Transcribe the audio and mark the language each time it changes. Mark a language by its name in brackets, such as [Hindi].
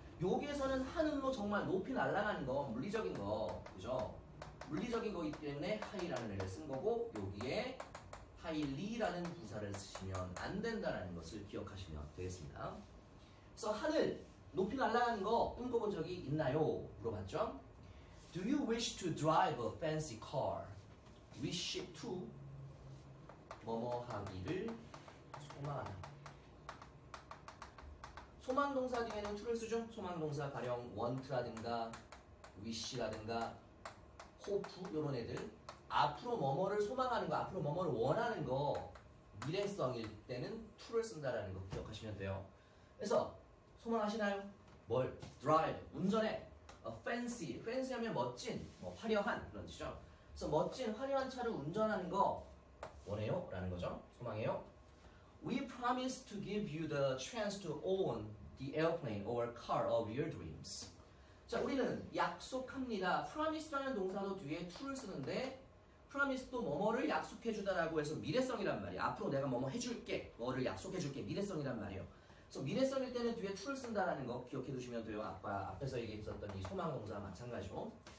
[Korean] 여기에서는 하늘로 정말 높이 날아가는 거, 물리적인 거, 그죠? 물리적인 거기 때문에 하이라는 애를 쓴 거고, 여기에 하이리라는 부사를 쓰시면 안 된다는 것을 기억하시면 되겠습니다. 그래서 하늘, 높이 날아가는 거 꿈꿔본 적이 있나요? 물어봤죠? [English] Do you wish to drive a fancy car? [Korean] wish to 뭐뭐 하기를 소망하다. 소망동사 뒤에는 to를 쓰죠. 소망동사 가령 want라든가 wish라든가 hope 이런 애들. 앞으로 뭐뭐를 소망하는 거, 앞으로 뭐뭐를 원하는 거 미래성일 때는 to를 쓴다라는 거 기억하시면 돼요. 그래서 소망하시나요? 뭘? drive, 운전해. fancy, fancy 하면 멋진, 뭐 화려한 그런 뜻이죠. 그래서 멋진 화려한 차를 운전하는 거 원해요? 라는 거죠. 소망해요. [English] We promise to give you the chance to own the airplane or car of your dreams. [Korean] 자, 우리는 약속합니다. promise라는 동사도 뒤에 to를 쓰는데 promise도 뭐뭐를 약속해주다라고 해서 미래성이란 말이야. 앞으로 내가 뭐뭐 해줄게, 뭐를 약속해줄게, 미래성이란 말이에요. 그래서 미래성일 때는 뒤에 to를 쓴다라는 거 기억해 두시면 돼요. 아까 앞에서 얘기했었던 이 소망동사와 마찬가지로.